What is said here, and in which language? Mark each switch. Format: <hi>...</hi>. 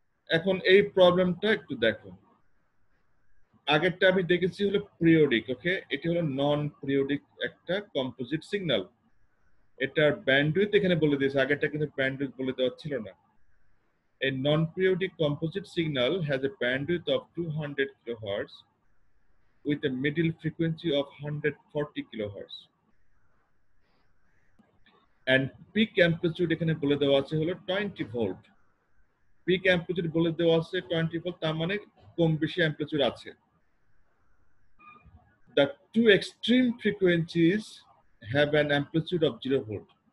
<bn>এখন এই প্রবলেমটা একটু দেখো। আগেরটা আমি দেখেছি হলো পিরিয়ডিক, ওকে, এটি হলো নন পিরিয়ডিক একটা কম্পোজিট সিগন্যাল। এটার ব্যান্ডউইথ এখানে বলে দিয়েছে, আগেরটা কিন্তু ব্যান্ডউইথ বলে দেওয়া ছিল না।</bn> <en>A non-periodic composite signal has a bandwidth of 200 kilohertz with a middle frequency of 140 kilohertz. And peak amplitude</en> <bn>এখানে বলে দেওয়া আছে হলো 20 ভোল্ট। পিক অ্যাম্পলিটিউড বলে দেওয়া আছে 20 ভোল্ট, তার মানে কম বেশি অ্যাম্পলিটিউড আছে।</bn> <en>The two extreme frequencies have an amplitude of 0 volt.</en>